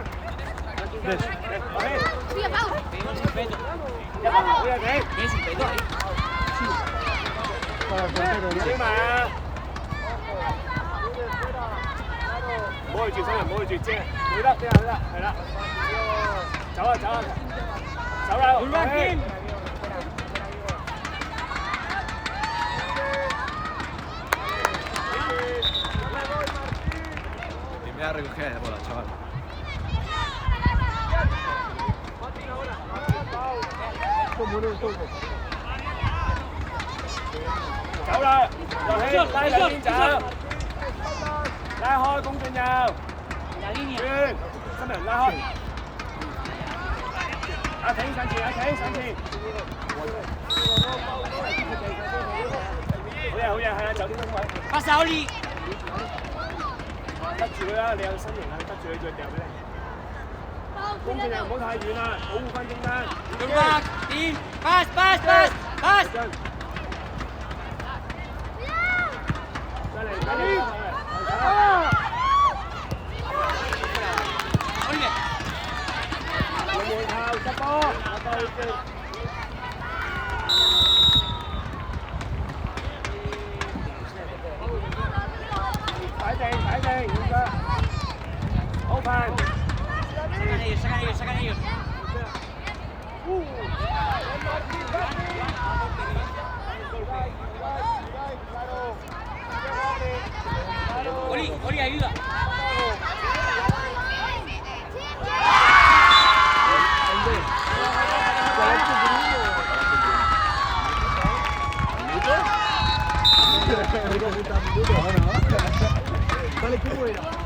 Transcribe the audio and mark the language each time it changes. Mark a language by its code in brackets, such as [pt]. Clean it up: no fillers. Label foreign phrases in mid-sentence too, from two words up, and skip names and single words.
[yue] 羅希。好嘢你。自己埋啊！唔好去住，唔好去住，遮，會得，係啦。走啦！羅希。 [es] Me voy a recoger la bola, chaval. [yue] 走啦！羅希拉兩邊走，拉開公進右，轉，新人拉開。阿挺上前。好嘢，係啊，走啲中位。 [es] Pasa, Oli. [yue] 得住佢啦，你有身形啊，得住佢再掉俾你。公進右唔好太遠啦，保護翻中間。 [en] Good back, team. Pass. [yue] 再嚟。 Oliver. 門後執波，擺定，open。 [es] Sacan ellos. Oli, ayuda. Dale, ¿cómo era?